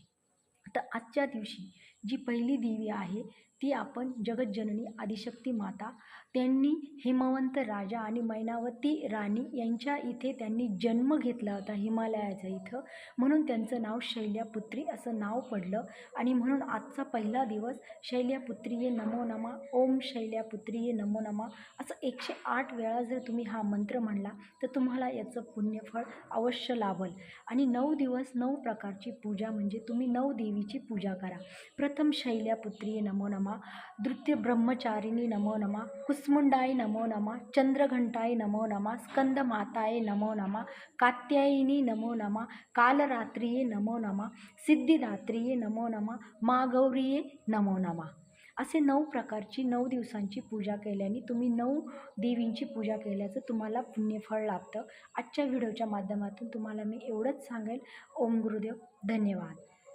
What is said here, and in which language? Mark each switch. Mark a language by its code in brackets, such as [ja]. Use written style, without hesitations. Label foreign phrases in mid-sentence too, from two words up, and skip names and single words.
[mr] तर आजच्या दिवशी जी पहिली देवी आहे ती आपण जगज्जननी आदिशक्ती माता, त्यांनी हिमवंत राजा आणि मैनावती राणी यांच्या इथे त्यांनी जन्म घेतला होता हिमालयाच्या इथं, म्हणून त्यांचं नाव शैल्यापुत्री असं नाव पडलं. आणि म्हणून आजचा पहिला दिवस [sa] शैल्यापुत्रिये नमो नमः, ओम शैल्यापुत्रिये नमो नमः [mr] असं 108 वेळा जर तुम्ही हा मंत्र म्हणला तर तुम्हाला याचं पुण्यफळ अवश्य लाभल. आणि 9 दिवस 9 प्रकारची पूजा, म्हणजे तुम्ही 9 देवीची पूजा करा. [sa] प्रथम शैल्यापुत्रिये नमो नमः, द्वितीय ब्रह्मचारिणी नमो नमः, कुसमुंडाय नमो नमः, चंद्रघंटाय नमो नमः, स्कंदमाताय नमो नमः, कात्यायिनी नमो नमः, कालरात्रिये नमो नमः, सिद्धिदात्रिये नमो नमः, मागौरिये नमो नमः. [mr] असे 9 प्रकारची 9 दिवसांची पूजा केल्याने तुम्ही 9 देवींची पूजा केल्याचं तुम्हाला पुण्यफळ लाभतं. आजच्या व्हिडिओच्या माध्यमातून तुम्हाला मी एवढंच सांगेल. ओम गुरुदेव. धन्यवाद.